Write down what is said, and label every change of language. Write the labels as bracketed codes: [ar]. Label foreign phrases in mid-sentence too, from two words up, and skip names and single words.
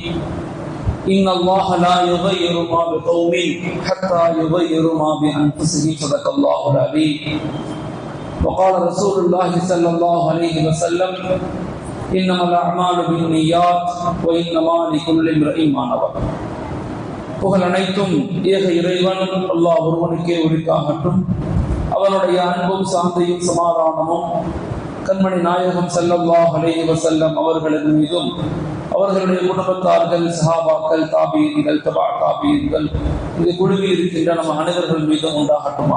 [ar] إن الله لا يغير ما بقوم حتى يغيروا ما بأنفسهم صدق الله العظيم. وقال رسول الله صلى الله عليه وسلم: إنما الأعمال بالنيات وإنما لكل امرئ ما نوى. [ta] புகழ் அனைத்தும் ஏக இறைவன் அல்லாஹ் ஒருவனுக்கே உரித்தாகட்டும். அவனுடைய அன்பும் சாந்தியும் சமாதானமும் கண்மணி நாயகம் [ar] صلى الله عليه وسلم [ta] அவர்களின் மீதும் அவர்களுடைய குடும்பத்தார்கள், சஹாபாக்கள், தாபீன்கள், தபா தாபீன்கள், இந்த குழுவில் இருக்கின்ற நம்ம அனைவர்கள் மீதும் உண்டாகட்டுமாக.